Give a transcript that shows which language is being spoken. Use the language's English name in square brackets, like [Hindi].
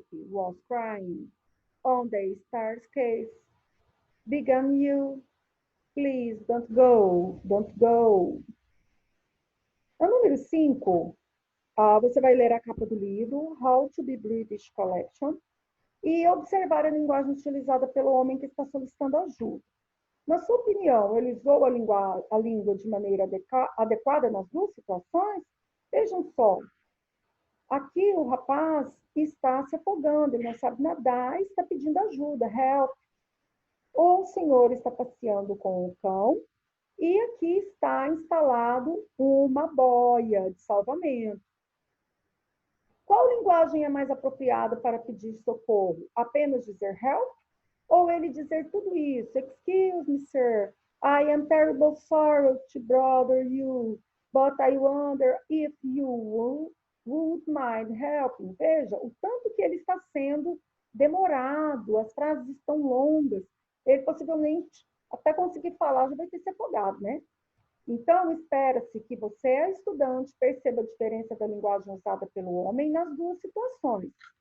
[English] Was crying on the stars case. Began you, please don't go, don't go. [Portuguese] A número 5, você vai ler a capa do livro, How to be British Collection, e observar a linguagem utilizada pelo homem que está solicitando ajuda. Na sua opinião, ele usou a língua de maneira adequada nas duas situações? Vejam só. Aqui o rapaz está se afogando, ele não sabe nadar e está pedindo ajuda, help. O senhor está passeando com o cão E aqui está instalado uma boia de salvamento. Qual linguagem é mais apropriada para pedir socorro? Apenas dizer help? Ou ele dizer tudo isso? [English] Excuse me, sir. I am terrible sorry to bother you, but I wonder if you would mind helping. [Portuguese] Veja, o tanto que ele está sendo demorado, as frases estão longas. Ele possivelmente, até conseguir falar, já vai ter se afogado, né? Então, espera-se que você, estudante, perceba a diferença da linguagem usada pelo homem nas duas situações.